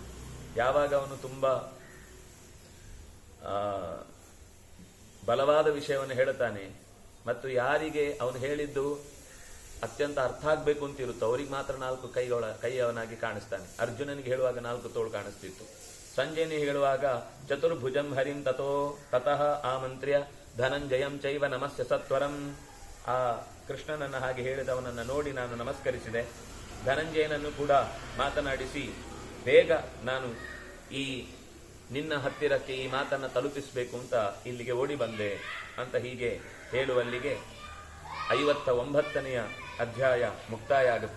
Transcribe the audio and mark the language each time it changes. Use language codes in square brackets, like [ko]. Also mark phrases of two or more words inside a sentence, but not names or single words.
[kn] ಯಾವಾಗ ಅವನು ತುಂಬಾ ಬಲವಾದ ವಿಷಯವನ್ನು ಹೇಳುತ್ತಾನೆ ಮತ್ತು ಯಾರಿಗೆ ಅವನು ಹೇಳಿದ್ದು ಅತ್ಯಂತ ಅರ್ಥ ಆಗ್ಬೇಕು ಅಂತ ಇರುತ್ತೋ ಅವರಿಗೆ ಮಾತ್ರ 4 ಕೈ ಅವನಾಗಿ ಕಾಣಿಸ್ತಾನೆ. ಅರ್ಜುನನಿಗೆ ಹೇಳುವಾಗ 4 ತೋಳು ಕಾಣಿಸ್ತಿತ್ತು. ಸಂಜಯನಿಗೆ ಹೇಳುವಾಗ [sa] ಚತುರ್ಭುಜಂ ಹರಿಂ ತತಃ ಆಮಂತ್ರ್ಯ ಧನಂಜಯಂ ಚೈವ ನಮಸ್ಯ ಸತ್ವರಂ. [kn] ಆ ಕೃಷ್ಣನನ್ನ ಹಾಗೆ ಹೇಳಿದವನನ್ನ ನೋಡಿ ನಾನು ನಮಸ್ಕರಿಸಿದೆ. ಧನಂಜಯನನ್ನು ಕೂಡ ಮಾತನಾಡಿಸಿ ಬೇಗ ನಾನು ಈ ನಿನ್ನ ಹತ್ತಿರಕ್ಕೆ ಈ ಮಾತನ್ನ ತಲುಪಿಸಬೇಕು ಅಂತ ಇಲ್ಲಿಗೆ ಓಡಿ ಬಂದೆ ಅಂತ ಹೀಗೆ ಹೇಳುವಲ್ಲಿಗೆ 59ನೆಯ ಅಧ್ಯಾಯ ಮುಕ್ತಾಯ ಆಗುತ್ತೆ.